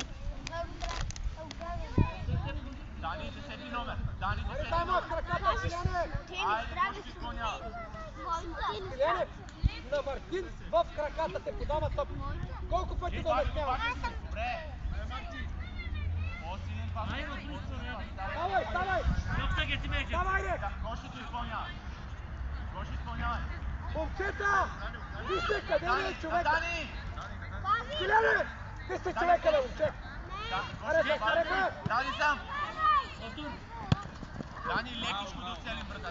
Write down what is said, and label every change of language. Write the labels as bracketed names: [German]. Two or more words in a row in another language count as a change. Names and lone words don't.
[Bulgarian] Дани, 10 номер. Дани, Аре, 10 дай номер. малко краката, Силяне! Айде, Гоше изпълнява. Силяне, на Мартин в краката те подава топ. Колко пъти го обяснявам? Добре. По-силен пас. Давай, давай! [Turkish] Yoksa getirmeyecek. [Bulgarian] Давай, де! Гошето изпълнява. Гоше изпълнява. Момчета! Вижте къде е човека! Дани! Силяне! Ти сте човека, бе, момче! Аре, бе, аре, бе! Дани сам! Дани, лекичко да оцелим вратата.